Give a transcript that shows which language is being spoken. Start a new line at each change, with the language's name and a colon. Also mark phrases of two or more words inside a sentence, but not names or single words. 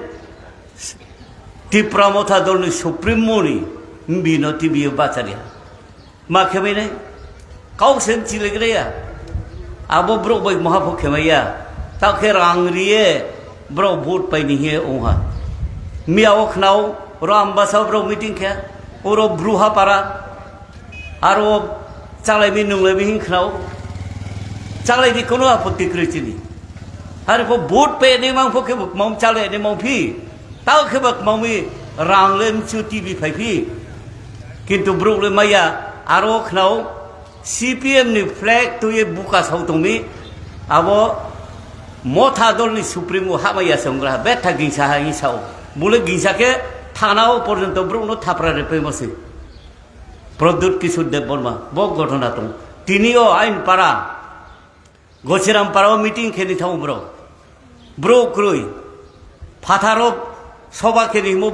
Kok Borok: टिप्रा मथा दलनि सुप्रिमोनि बिनो टीवीए बाचारिया मा खेबायनाय काउसेन चिलेग्राया आबो ब्रो बाय महाफो खेमाया ताखे रांगरिये ब्रो भोट पाइनि हे ओहा मियाओ खनाव र आम्बासा ब्रो मीटिंग खे ओरो ब्रुहा पारा आरो चालायबि नंलायबि हिंखनाव चालायनि कोनो आपत्ति कृचिनि आरो को भोट पेने मांफो के मम चालायने मांफि ताव खेबक मावि रांगलेम चु टीवी फाइफि किन्तु ब्रोले माया आरो खनाव सीपीएम नि फ्लैग तो ये बुका सावतोंनि आबो मथा दलनि सुप्रीमो हामाया संग्रह बेथा गिंसा हिसाव बुले गिंसा के थानाव पर्यन्त ब्रोनो थापरा रेपेमसे प्रद्युत किशोर देव बर्मा बक घटना दं तिनिओ आइन पारा गचिराम पाराव मीटिंग खेनि थाव ब्रो क्रुई फाथारो सभा खेनि मो